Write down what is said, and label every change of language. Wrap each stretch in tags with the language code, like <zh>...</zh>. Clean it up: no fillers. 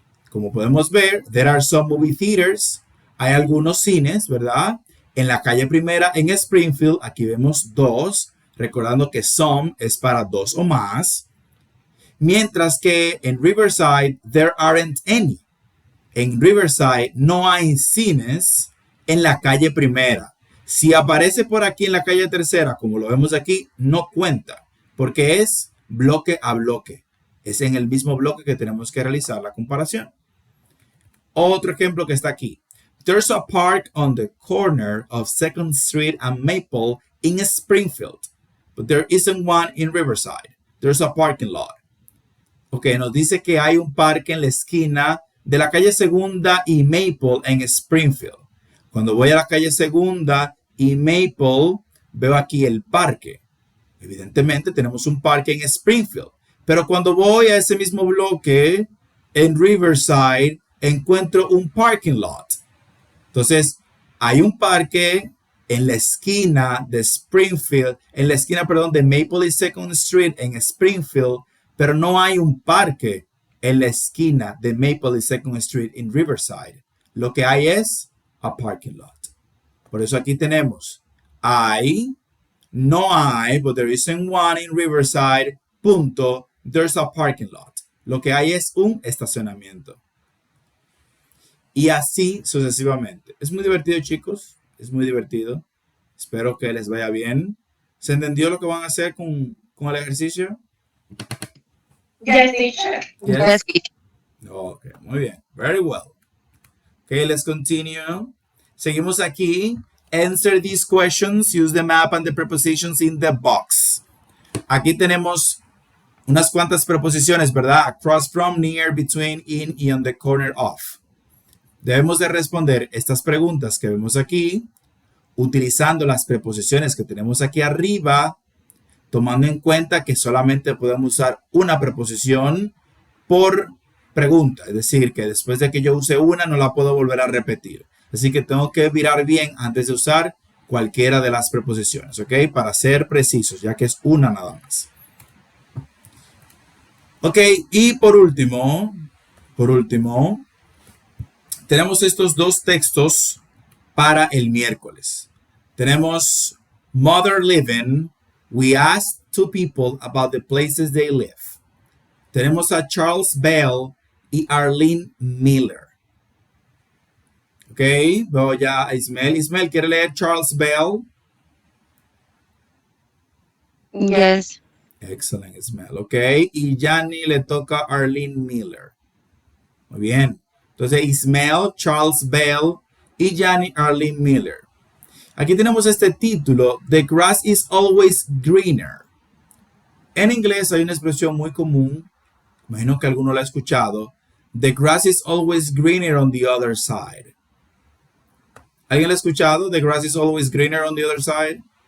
<es>Como podemos ver,</es> <en>there are some movie theaters.</en> <es>Hay algunos cines, ¿verdad? En la calle Primera, en Springfield, aquí vemos dos, recordando que some es para dos o más. Mientras que en Riverside,</es> <en>there aren't any.</en> <es>En Riverside no hay cines en la calle Primera. Si aparece por aquí en la calle Tercera, como lo vemos aquí, no cuenta, porque es bloque a bloque. Es en el mismo bloque que tenemos que realizar la comparación. Otro ejemplo que está aquí.</es> <en>There's a park on the corner of 2nd Street and Maple in Springfield, but there isn't one in Riverside. There's a parking lot.</en> <es>Ok, nos dice que hay un parque en la esquina de la calle Segunda y Maple en Springfield. Cuando voy a la calle Segunda y Maple, veo aquí el parque. Evidentemente tenemos un parque en Springfield. Pero cuando voy a ese mismo bloque, en Riverside, encuentro un parking lot. Entonces, hay un parque en la esquina de Springfield, en la esquina, perdón, de Maple y 2nd Street en Springfield, pero no hay un parque en la esquina de Maple y 2nd Street en Riverside. Lo que hay es</es> <en>a parking lot.</en> <es>Por eso aquí tenemos hay, no hay,</es> <en>but there isn't one in Riverside,</en> <es>punto,</es> <en>there's a parking lot.</en> <es>Lo que hay es un estacionamiento. Y así sucesivamente. Es muy divertido, chicos. Es muy divertido. Espero que les vaya bien. ¿Se entendió lo que van a hacer con el ejercicio?</es> <en>Yes, teacher. Yes. Okay,</en> <es>muy bien.</es> <en>Very well. Okay, let's continue.</en> <es>Seguimos aquí.</es> <en>Answer these questions. Use the map and the prepositions in the box.</en> <es>Aquí tenemos unas cuantas preposiciones, ¿verdad?</es> <en>Across from, near, between, in y on the corner of.</en> <es>Debemos de responder estas preguntas que vemos aquí utilizando las preposiciones que tenemos aquí arriba, tomando en cuenta que solamente podemos usar una preposición por pregunta. Es decir, que después de que yo use una, no la puedo volver a repetir. Así que tengo que mirar bien antes de usar cualquiera de las preposiciones, ¿ok? Para ser precisos, ya que es una nada más. Ok, y por último, tenemos estos dos textos para el miércoles. Tenemos Mother Living.</es> <en>We asked two people about the places they live.</en> <es>Tenemos a Charles Bell y Arlene Miller. Ok, veo ya a Ismael. Ismael, ¿quiere leer Charles Bell?</es> <en>Yes. Excellent,</en> <es>Ismael. Ok, y Yanni le toca a Arlene Miller. Muy bien. Entonces, Ismael, Charles Bell y Yanni Arlene Miller. Aquí tenemos este título,</es> <en>The grass is always greener.</en> <es>En inglés hay una expresión muy común, imagino que alguno la ha escuchado,</es> <en>The grass is always greener on the other side.</en> <es>¿Alguien lo ha escuchado?</es> <en>The grass is always greener on the other side.</en>